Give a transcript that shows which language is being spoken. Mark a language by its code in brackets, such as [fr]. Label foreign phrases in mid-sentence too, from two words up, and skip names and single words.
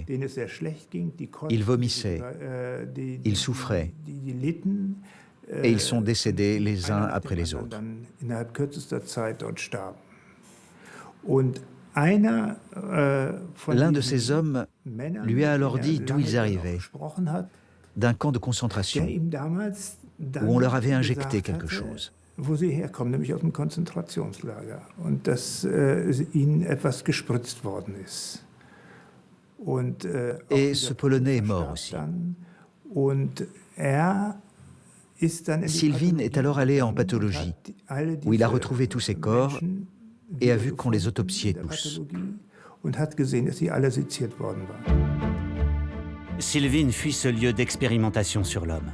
[fr] Ils vomissaient, ils souffraient, et ils sont décédés les uns après les autres. L'un de ces hommes lui a alors dit d'où ils arrivaient, d'un camp de concentration, où on leur avait injecté quelque chose. [de] Wo sie herkommen, nämlich aus dem Konzentrationslager. Und dass ihnen etwas gespritzt worden ist. [fr] Et ce Polonais est mort aussi. Sylvine est alors allé en pathologie, où il a retrouvé tous ses corps et a vu qu'on les autopsiait tous. Sylvine fuit ce lieu d'expérimentation sur l'homme.